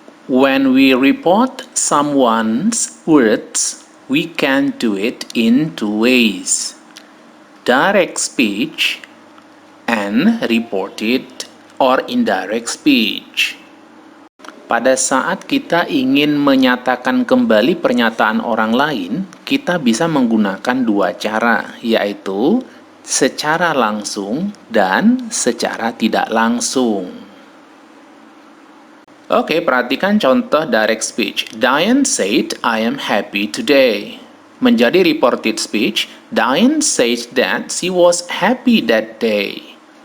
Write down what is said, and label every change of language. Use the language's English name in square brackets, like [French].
[English] When we report someone's words, we can do it in two ways: direct speech and reported or indirect speech. [Indonesian] Pada saat kita ingin menyatakan kembali pernyataan orang lain, kita bisa menggunakan dua cara, yaitu secara langsung dan secara tidak langsung. Oke, perhatikan contoh direct speech. [English] Diane said, I am happy today. [Indonesian] Menjadi [English] reported speech, Diane said that she was happy that day.